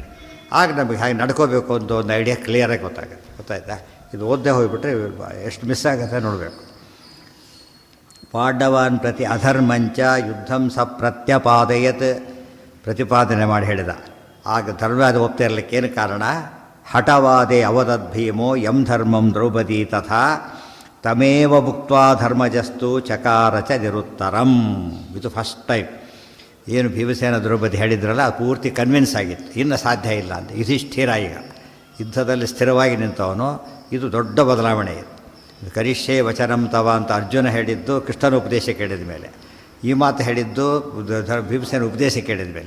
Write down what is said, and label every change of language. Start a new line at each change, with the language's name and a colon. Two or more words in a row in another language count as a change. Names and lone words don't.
Kannada: ಆಗ ನಮಗೆ ಹಾಗೆ ನಡ್ಕೋಬೇಕು ಅಂತ ಒಂದು ಐಡಿಯಾ ಕ್ಲಿಯರಾಗಿ ಗೊತ್ತಾಯ್ತಾ. ಇದು ಓದ್ದೇ ಹೋಗಿಬಿಟ್ರೆ ಎಷ್ಟು ಮಿಸ್ ಆಗುತ್ತೆ ನೋಡಬೇಕು.
Sanskrit: ಪಾಂಡವಾನ್ ಪ್ರತಿ ಅಧರ್ಮಂಚ ಯುದ್ಧಂ ಸ ಪ್ರತ್ಯಪಾದಯತ್,
Kannada: ಪ್ರತಿಪಾದನೆ ಮಾಡಿ ಹೇಳಿದ. ಆಗ ಧರ್ಮವಾದ ಒಪ್ತಾ ಇರಲಿಕ್ಕೇನು ಕಾರಣ, ಹಠವಾದೆ
Sanskrit: ಅವದದ್ ಭೀಮೋ ಯಂ ಧರ್ಮಂ ದ್ರೌಪದಿ ತಥಾ ತಮೇವ ಭುಕ್ತ್ವಾ ಧರ್ಮಜಸ್ತು ಚಕಾರ ಚ ನಿರುತ್ತರಂ.
Kannada: ಇದು
English: first time
Kannada: ಏನು ಭೀಮಸೇನ ದ್ರೌಪದಿ ಹೇಳಿದ್ರಲ್ಲ, ಅದು ಪೂರ್ತಿ ಕನ್ವಿನ್ಸ್ ಆಗಿತ್ತು, ಇನ್ನು ಸಾಧ್ಯ ಇಲ್ಲ ಅಂತ. ಯುಧಿಷ್ಠಿರ ಈಗ ಯುದ್ಧದಲ್ಲಿ ಸ್ಥಿರವಾಗಿ ನಿಂತವನು. ಇದು ದೊಡ್ಡ ಬದಲಾವಣೆ. ಇದು
Sanskrit: ಕರಿಷ್ಯೆ ವಚನಂ ತವ
Kannada: ಅಂತ ಅರ್ಜುನ ಹೇಳಿದ್ದು ಕೃಷ್ಣನ ಉಪದೇಶ ಕೇಳಿದ ಮೇಲೆ, ಈ ಮಾತು ಹೇಳಿದ್ದು ಭೀಮಸೇನ ಉಪದೇಶ ಕೇಳಿದ ಮೇಲೆ.